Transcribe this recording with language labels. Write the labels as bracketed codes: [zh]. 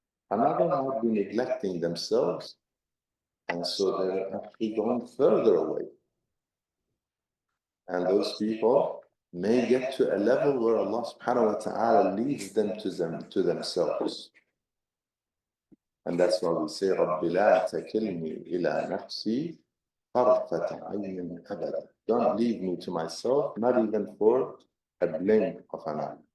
[en] Another might be neglecting themselves, and so they're actually going further away. And those people may get to a level where Allah subhanahu wa ta'ala leads them to themselves. And that's why we say, [ar] رَبِّ لَا تَكِلْنِي إِلَى نَفْسِي طَرْفَةَ عَيْنٍ أَبَدًا. [en] Don't leave me to myself, not even for a blink of an eye.